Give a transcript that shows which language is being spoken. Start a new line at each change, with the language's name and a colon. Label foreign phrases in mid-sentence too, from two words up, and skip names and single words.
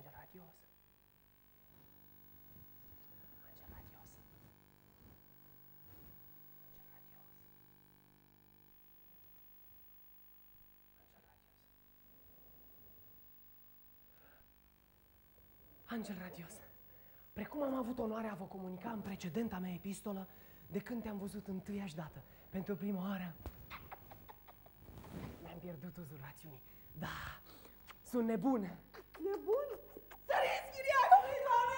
Romanian: radios. Angel radios. Angel radios. Angel radios. Angel radios. Precum am avut onoarea a vă comunica în precedenta mea epistolă, de când te-am văzut întâiași dată, pentru prima oară, mi-am pierdut uzul rațiunii. Da, sunt nebun. Nebun? Săriți, chiriac, prigoane!